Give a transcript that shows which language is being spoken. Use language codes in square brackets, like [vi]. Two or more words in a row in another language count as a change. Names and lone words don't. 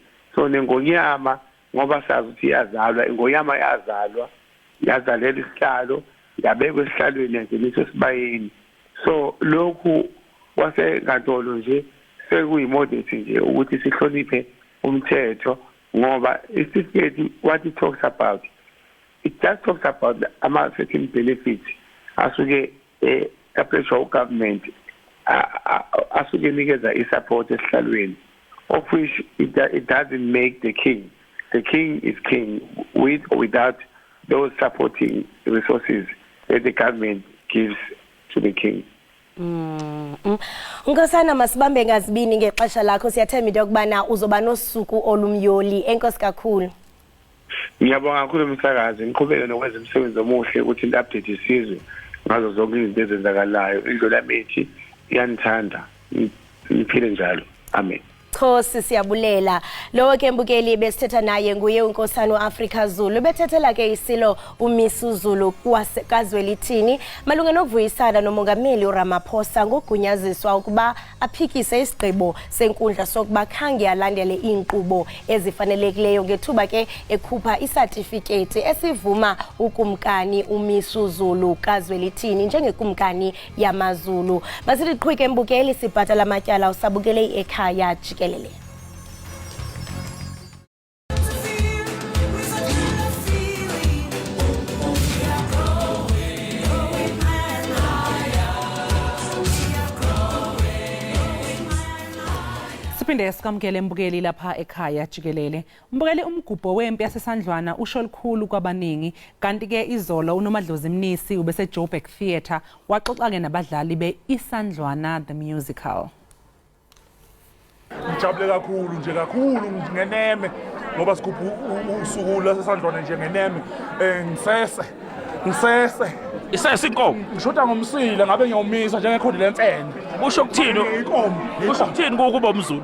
[zu] So neNgonyama ngoba sazi ukuthi iyazalwa, iNgonyama yazalela isihlalo, yabekwa esihlalweni nje sibayeni. So lokhu wasenkantolo nje sekuyimodeti nje ukuthi sihloniphe umthetho ngoba [en] certificate what it talks about, [zu] it just talks about ama [en] certain benefits [zu] asuke appreciate government asuke nikeza isupport esihlalweni, [en] of which it doesn't make the king. The king is king with or without those supporting resources that the government gives to the king. [xh] Nkosana masibambe ngazibini ngexesha lakho, siyathemba into yokubana uzoba nosuku olumyoli. Enkosi kakhulu. [zu] Ngiyabonga kakhulu umsakazi, ngiqhubeke nokwenza umsebenzi omuhle ukuthi update isizwe ngazo zonke izinto ezenzakalayo. Indlela mithi iyanithanda, niphile njalo. Amen. [xh] Khosi siyabulela. Lo ke mbukeli besithetha naye nguye unkosana uAfrica Zulu, bethethela ke isilo uMisu Zulu kwaZwelithini malunga nokuvuyisana nomongameli uRamaphosa ngokugunyaziswa ukuba aphikise isigqibo senkundla sokuba khange alandele inkqubo ezifanelekileyo ngethuba ke ekhupha isatifikethi esivuma ukumkani uMisu Zulu kaZwelithini njengekumkani yamaZulu. Masiliqhwike mbukeli sibhatala amatyala usabukele Ekhaya Jikelele. Siphinde sikamkele mbukeli lapha Ekhaya Jikelele. [zu] Mbukeli umgubho wempi yasesandlwana usho likhulu kwabaningi, kanti ke izolo uNomadlozi Mnisi ubese Joburg Theatre waxoxa ke nabadlali beIsandlwana the musical. Ngijabule kakhulu ngeneme ngoba sikhupha usuku lasesandlwana nje ngeneme. Ngisese inkomo ngishoda ngomsila ngabe ngiyawumisa njengekhodi lensende. Kusho ukuthini? Kusho ukuthini ukuba umZulu?